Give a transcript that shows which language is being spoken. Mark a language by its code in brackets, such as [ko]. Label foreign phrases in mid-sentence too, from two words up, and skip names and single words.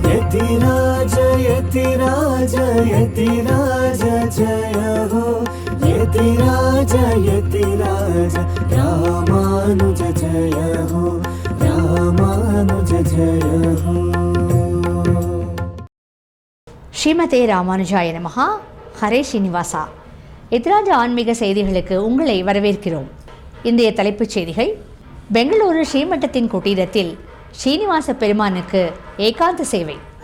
[hi] यतिराज यतिराज यतिराज जय हो यतिराज यतिराज रामानुज जय हो रामानुज जय हो. [sa] श्रीमते रामानुजाय नमः. [ta] ஹரே ஸ்ரீனிவாசா. எதிராஜ ஆன்மீக செய்திகளுக்கு உங்களை வரவேற்கிறோம். இன்றைய தலைப்புச் செய்திகள். பெங்களூரு ஸ்ரீமட்டத்தின் குட்டீரத்தில் ஸ்ரீனிவாச பெருமானுக்கு ஏகாந்த சேவை.